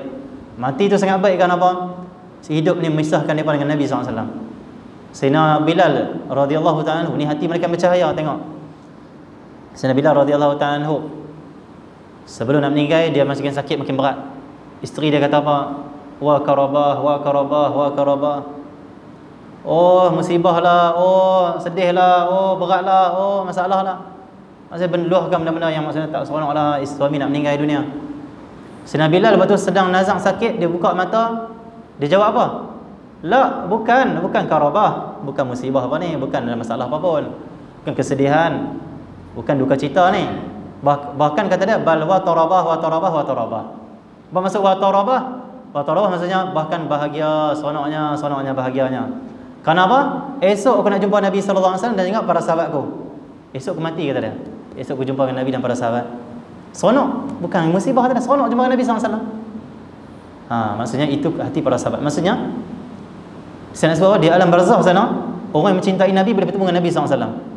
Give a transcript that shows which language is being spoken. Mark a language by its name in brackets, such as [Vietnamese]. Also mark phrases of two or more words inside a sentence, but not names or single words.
[Malay] Mati itu sangat baik. Kenapa? Hidup ni memisahkan mereka dengan Nabi SAW. Sayyidina Bilal [Arabic] رضي الله تعالى عنه, [Malay] ni hati mereka bercahaya, tengok. Sayyidina Bilal [Arabic] رضي الله تعالى عنه, [Malay] sebelum nak meninggal, dia makin sakit, makin berat. Isteri dia kata apa? [Arabic] وا كرباه، وا كرباه، وا كرباه. [Malay] Oh, musibah lah, oh, sedih lah, oh, berat lah, oh, masalah lah. Maksudnya meluahkan benda-benda yang maksudnya tak seronok lah, suami nak meninggal dunia. Sayyidina Bilal lepas tu sedang nazak sakit, dia buka mata, dia jawab apa? La, bukan karabah, bukan musibah apa ni, bukan ada masalah apa pun, bukan kesedihan, bukan duka cita ni. Bahkan kata dia [Arabic] بل وا طرباه وا طرباه وا طرباه. [Malay] Apa maksud [Arabic] وا طرباه? وا طرباه [Malay] maksudnya bahkan bahagia, seronoknya bahagianya. Kenapa? Esok aku nak jumpa Nabi [Arabic] صلى الله عليه وسلم [Malay] dan ingat para sahabatku. Esok aku mati kata dia. Esok aku jumpa dengan Nabi dan para sahabat. Seronok, bukan musibah kata dia, seronok jumpa dengan Nabi [Arabic] صلى الله عليه وسلم. [Malay] Maksudnya itu hati para sahabat. Maksudnya saya nak sebut di alam barzakh sana, orang yang mencintai Nabi boleh bertemu dengan Nabi SAW.